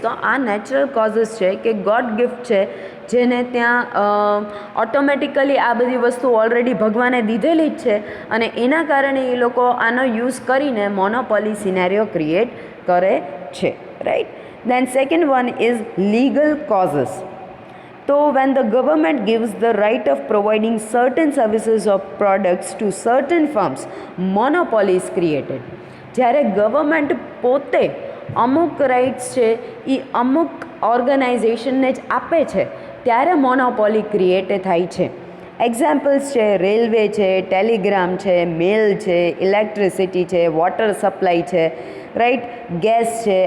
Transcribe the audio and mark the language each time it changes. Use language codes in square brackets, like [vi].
[gu] તો આ natural causes છે કે ગોડ ગિફ્ટ છે, જેને ત્યાં ઓટોમેટિકલી આ બધી વસ્તુ ઓલરેડી ભગવાને દીધેલી જ છે, અને એના કારણે એ લોકો આનો યુઝ કરીને મોનોપોલી સિનેરિયો ક્રિએટ કરે છે, right. [en] Then second one is legal causes. તો when the government gives the right of providing certain services or products to certain firms, monopoly is created. [gu] જ્યારે ગવર્મેન્ટ પોતે અમુક રાઇટ્સ છે એ અમુક ઓર્ગેનાઇઝેશનને જ આપે છે, ત્યારે મોનોપોલી ક્રિએટ થાય છે. એક્ઝામ્પલ્સ છે રેલવે છે, ટેલિગ્રામ છે, મેલ છે, ઇલેક્ટ્રિસિટી છે, વોટર સપ્લાય છે, રાઈટ, ગેસ છે.